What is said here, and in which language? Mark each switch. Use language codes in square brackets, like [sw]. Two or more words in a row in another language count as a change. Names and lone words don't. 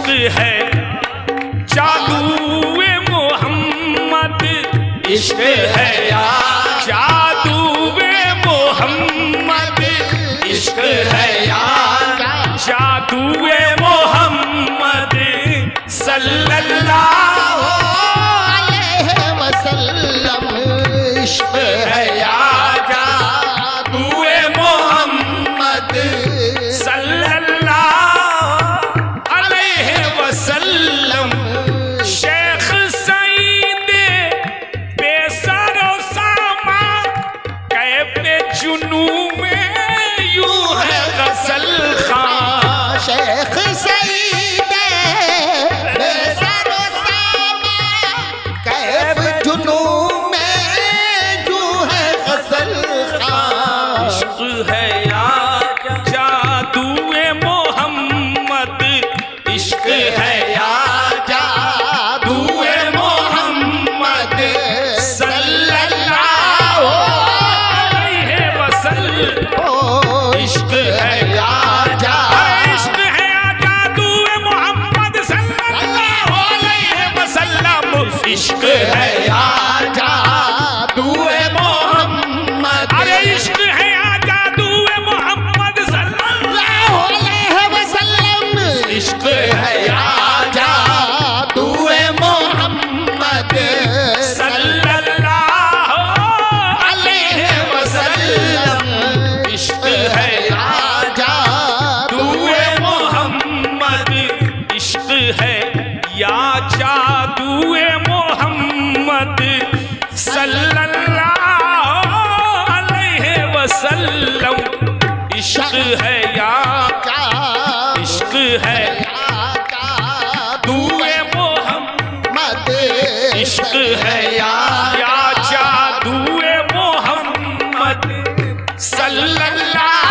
[ur] ہے جادو محمد، عشق ہے یار جادو محمد، عشق ہے یار جادو محمد صلی اللہ [ar] عليه وسلم. इश्क [ur] ہے یار جادو محمد [ar] صلى الله عليه وسلم. [ur] شیخ سعید بے سرو ساماں کیفے جنوں میں یوں ہے غزل خاں. شیخ سعید بے سرو ساماں کیف جنوں میں یوں ہے غزل خاں. عشق ہے یار جادو محمد، عشق ہے یار जादू [ar] मोहम्मद صلى الله عليه وسلم. ओ [ur] عشق ہے یار عشق ہے جادو محمد [ar] صلى الله عليه وسلم. [ur] عشق ہے یار جادو محمد. ارے عشق ہے جادو محمد صلی اللہ [ar] عليه وسلم. [ur] عشق ہے یار جادو محمد [ar] صلى الله عليه وسلم. [ur] عشق ہے یار जादू محمد، عشق ہے یا جادو محمد [ar] صلى الله عليه وسلم. [ur] عشق ہے یا عشق ہے जादू محمد، عشق ہے یا جادو محمد صلی اللہ